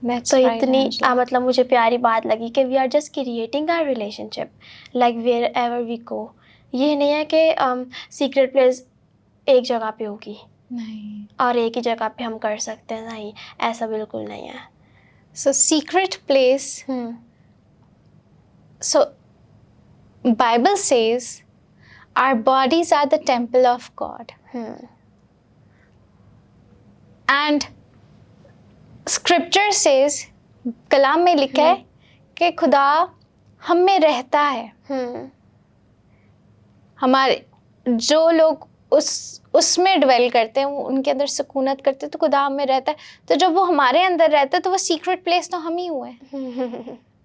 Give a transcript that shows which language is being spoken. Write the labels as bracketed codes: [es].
[ur] تو اتنی مطلب مجھے پیاری بات لگی کہ [en] We are just creating our relationship like wherever we go. [ur] یہ نہیں ہے کہ سیکریٹ پلیس ایک جگہ پہ ہوگی نہیں اور ایک ہی جگہ پہ ہم کر سکتے ہیں، نہیں، ایسا بالکل نہیں ہے. [en] So secret place, so Bible says our bodies are the temple of God. And scripture says، [ur] کلام میں لکھا ہے کہ خدا ہم میں رہتا ہے. ہمارے جو لوگ اس میں ڈویل کرتے ہیں، ان کے اندر سکونت کرتے ہیں، تو خدا ہم میں رہتا ہے. تو جب وہ ہمارے اندر رہتا ہے تو وہ سیکریٹ پلیس تو ہم ہی ہوئے ہیں.